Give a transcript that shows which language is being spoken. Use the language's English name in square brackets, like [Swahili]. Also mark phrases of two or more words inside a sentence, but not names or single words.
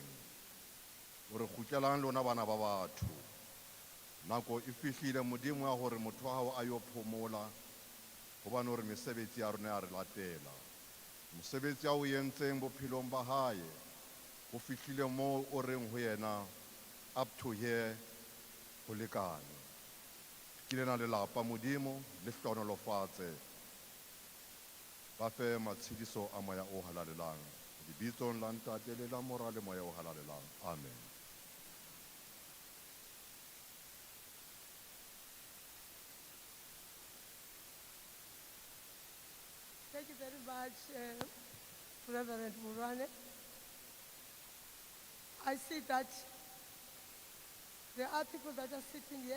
[Southern Sotho] O re kgutlelang lona bana ba batho. Nako e fihlile Modimo ya hore motho wa hao a yo phomola hobane hore mesebetsi ya rona ya re latela. Mosebetsi ya o yentseng bophelong ba hae ho fihlile moo o reng ho yena [English] up to here [Southern Sotho] ho lekane. Ke lena lelapa Modimo le hlonolofatse ba fe matshediso a moya o halalelang. Lebitsong la Ntate le la Mora le moya o halalelang. Amen. [English] Thank you very much, Reverend Murwane. I see that there are people that are sitting here.